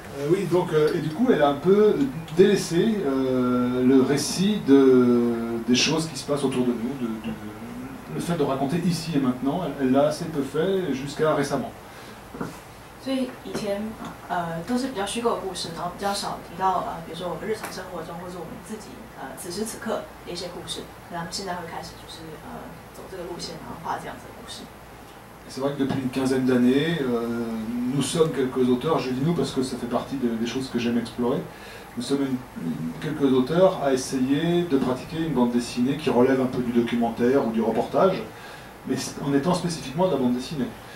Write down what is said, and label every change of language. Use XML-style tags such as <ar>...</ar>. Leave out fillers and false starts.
<fr>Oui, donc, et du coup, elle a un peu délaissé le récit des choses qui se passent autour de nous, le fait de raconter ici et maintenant, elle l'a assez peu fait jusqu'à récemment.</fr> <zh>所以以前都是比较虚构的故事，然后比较少提到比如说我们日常生活中或者我们自己此时此刻的一些故事。可他们现在会开始就是走这个路线，然后画这样子的故事。</zh> <fr>C'est vrai que depuis une quinzaine d'années, nous sommes quelques auteurs, je dis nous parce que ça fait partie des choses que j'aime explorer, nous sommes quelques auteurs à essayer de pratiquer une bande dessinée qui relève un peu du documentaire ou du reportage, mais en étant spécifiquement de la bande dessinée.</fr>